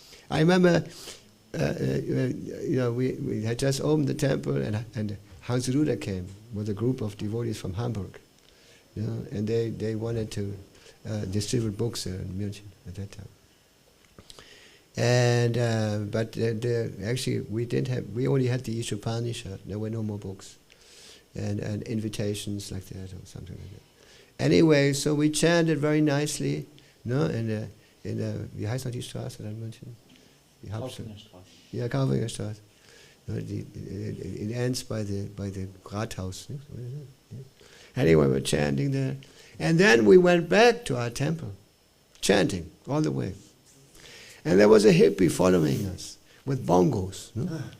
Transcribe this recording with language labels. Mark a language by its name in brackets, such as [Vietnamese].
[English] I remember, we had just opened the temple, and Hans Ruder came with a group of devotees from Hamburg, you know, and they wanted to distribute books there in München at that time. And but actually, we only had the Ishopanishad. There were no more books. and invitations like that or something like that. Anyway, so we chanted very nicely, no, in the [German] wie heißt noch die Straße in München? Die Hauptstraße. Yeah, Kaufringerstraße. [English] No, it ends by the Rathaus. Anyway, we're chanting there. And then we went back to our temple, chanting all the way. And there was a hippie following us with bongos. No?